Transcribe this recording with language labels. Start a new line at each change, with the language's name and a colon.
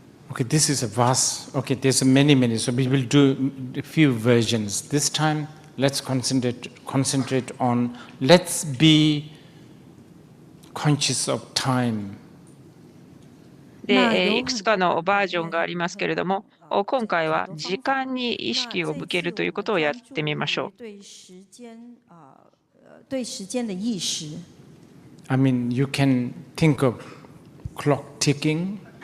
English: Okay, this is a vast, okay, there's many, so we will do a few versions. This time, let's concentrate on, let's be conscious of time.
Japanese: で、いくつかのバージョンがありますけれども、今回は時間に意識を向けるということをやってみましょう。
English: I mean, you can think of clock ticking.